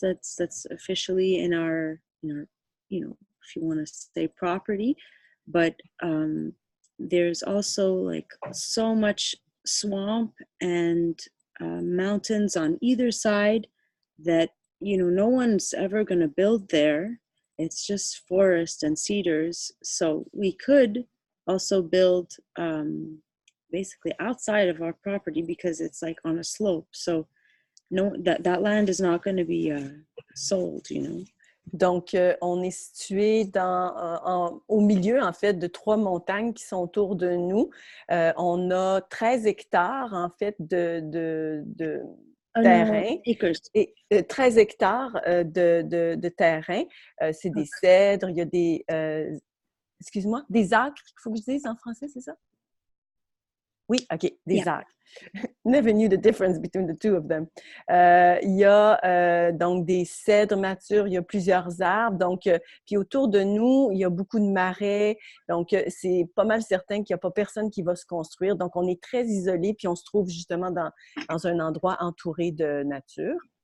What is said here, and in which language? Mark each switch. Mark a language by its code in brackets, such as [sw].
[en] That's officially in our, you know, if you want to say property, but there's also like so much swamp and mountains on either side that, you know, no one's ever going to build there. It's just forest and cedars. So we could also build basically outside of our property because it's like on a slope. So no, that land is not going to be sold, you know. [fr] Donc, on est situé au milieu, en fait, de 3 montagnes qui sont autour de nous. On a 13 hectares, en fait, de terrain. Et 13 hectares de terrain. C'est des cèdres, il y a des... excuse-moi, des acres, il faut que je dise en français, c'est ça? Oui, OK, des acres. [en] Never knew the difference between the two of them. [fr] Il y a donc des cèdres matures, il y a plusieurs arbres. Donc, puis autour de nous, il y a beaucoup de marais. Donc, c'est pas mal certain qu'il n'y a pas personne qui va se construire. Donc, on est très isolé, puis on se trouve justement dans un endroit entouré de nature.